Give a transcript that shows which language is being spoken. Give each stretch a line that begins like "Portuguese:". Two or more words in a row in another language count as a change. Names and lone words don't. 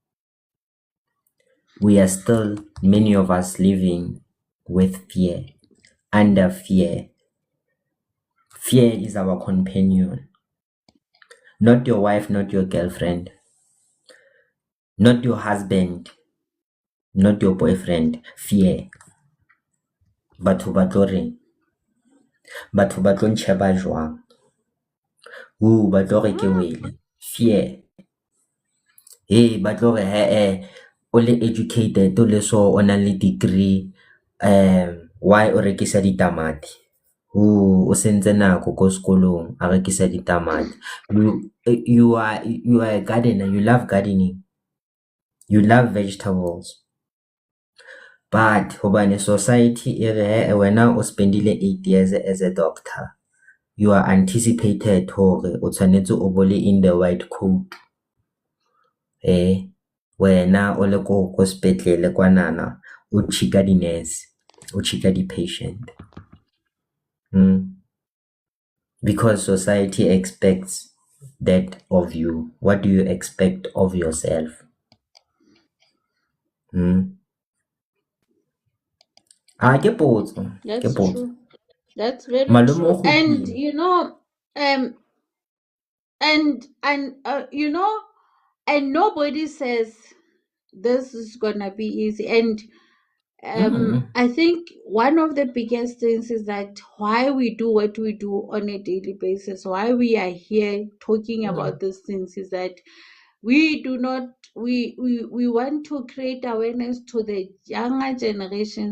English: We are still, many of us, living with fear, under fear. Fear is our companion, not your wife, not your girlfriend, not your husband, not your boyfriend. Fear.
Southern Sotho: Batho ba tlo reng? Batho ba tlo ntšheba jwang? Ba tlo re ke mm, wele. Fear. Hey, ba tlo re o le educated, o le so, o na le degree, why o rekisa ditamati? O sentse nako ko sekolong a rekisa ditamati.
English: You are a gardener, you love gardening. You love vegetables. But
Southern Sotho: hobane society e re he wena o spendile
English: 8 years as a doctor, you are anticipated
Southern Sotho: hore o tshwanetse o bole
English: in the white coat.
Southern Sotho: Wena o le ko sepetlele kwanana o chika di-nurse, o chika di-patient.
English: Because society expects that of you. What do you expect of yourself?
Southern Sotho: Ke potso.
English: That's true. That's very
Southern Sotho: Malome o
English: true. And
Southern Sotho: godile.
English: and nobody says this is gonna be easy. And I think one of the biggest things is that why we do what we do on a daily basis, why we are here talking about these things, is that we do not we want to create awareness to the younger generation.